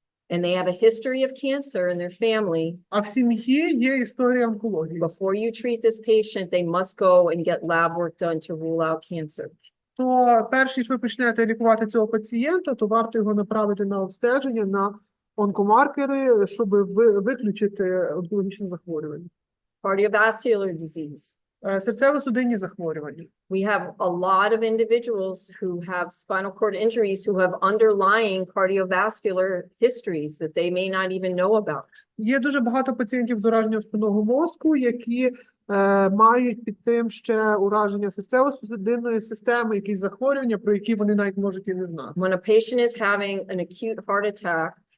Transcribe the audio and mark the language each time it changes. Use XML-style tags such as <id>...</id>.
<en>And they have a history of cancer in their family.</en> <uk>А в сім'ї є історія онкології.</uk> <en>Before you treat this patient, they must go and get lab work done to rule out cancer.</en> <uk>То перш ніж ви почнете лікувати цього пацієнта, то варто його направити на обстеження, на онкомаркери, щоб виключити онкологічне захворювання.</uk> <en>Cardiovascular disease.</en> <uk>Серцево-судинні захворювання.</uk> <en>We have a lot of individuals who have spinal cord injuries who have underlying cardiovascular histories that they may not even know about.</en> <uk>Є дуже багато пацієнтів з ураженням спинного мозку, які мають під тим ще ураження серцево-судинної системи, якісь захворювання, про які вони навіть можуть і не знати.</uk> <en>When a patient is having an acute heart attack</en>